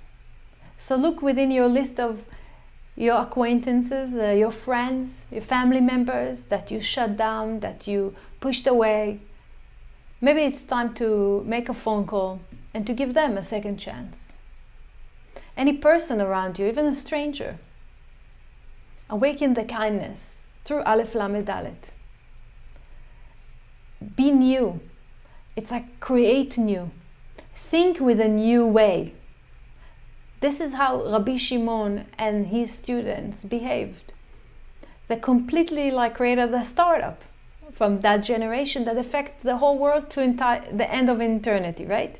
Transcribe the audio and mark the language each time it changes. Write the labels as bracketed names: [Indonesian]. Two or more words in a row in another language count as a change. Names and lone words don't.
[English] So look within your list of your acquaintances, your friends, your family members that you shut down, that you pushed away. Maybe it's time to make a phone call and to give them a second chance. Any person around you, even a stranger, awaken the kindness through א.ל.ד. Be new. It's like create new. Think with a new way. This is how Rabbi Shimon and his students behaved. They completely like created a startup from that generation that affects the whole world to the end of eternity, right?